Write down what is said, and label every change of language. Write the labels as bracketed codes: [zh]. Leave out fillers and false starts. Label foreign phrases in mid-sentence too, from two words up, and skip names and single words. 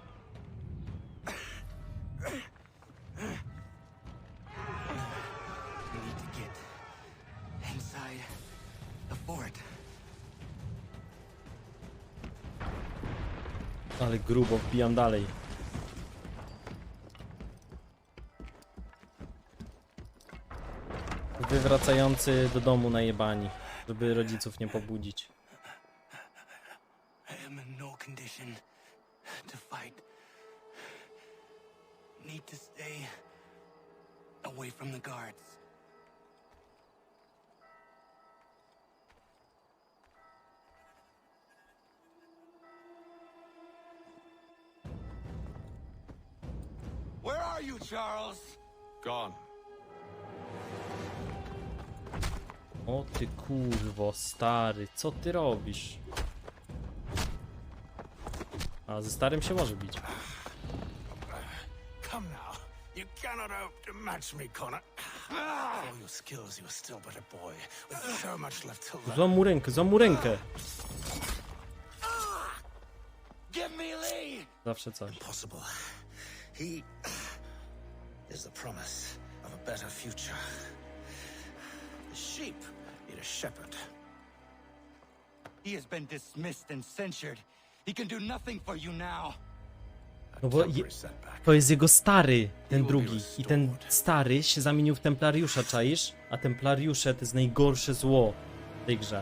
[en] Inside the fort. [pl] Ale grubo, wbijam dalej. Wywracający do domu najebani, żeby rodziców nie pobudzić. [en] I am in no condition to fight. Need to stay away from the guards. Where are you, Charles? Gone. [pl] O ty kurwo, stary, co ty robisz? A ze starym się może bić. [en] Come now. You cannot hope to match me, Connor. All your skills, you are still but a boy with so much left to learn. [pl] Złam mu rękę. [en] Give me Lee. [pl] Zawsze coś. [en] Impossible. He is the promise of a better future. The sheep need a shepherd. He has been dismissed and censured. He can do nothing for you now. [pl] No bo to jest jego stary, ten drugi. I ten stary się zamienił w templariusza, czaisz? A templariusze to jest najgorsze zło w tej grze.